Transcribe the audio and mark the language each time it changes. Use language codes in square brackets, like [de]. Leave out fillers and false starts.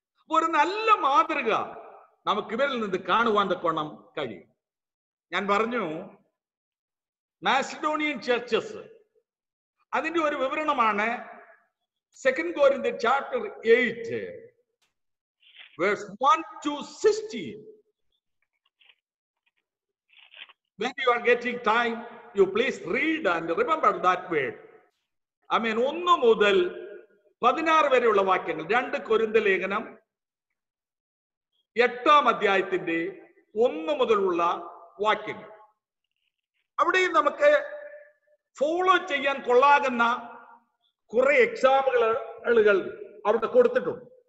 [ml] ഒരു നല്ല മാതൃക നമുക്ക് ഇവരിൽ നിന്ന് കാണുവാൻ തക്കോണം കഴിയും. ഞാൻ പറഞ്ഞു, മാസിഡോണിയൻ ചർച്ചസ്, അതിന്റെ ഒരു വിവരണമാണ് 2 Corinthians chapter 8 verse 1 to 16. [en] when you are getting time, you please read and remember that word. I mean, [ml] 1 മുതൽ 16 വരെയുള്ള വാക്യങ്ങൾ, 2 കൊരിന്ത്യർ ലേഖനം 8-ാം അധ്യായത്തിന്റെ 1 മുതലുള്ള വാക്യങ്ങൾ. അവിടെയും നമുക്ക് ഫോളോ ചെയ്യാൻ കൊള്ളാകുന്ന കുറെ എക്സാമ്പിളുകൾ അവിടെ കൊടുത്തിട്ടുണ്ട്.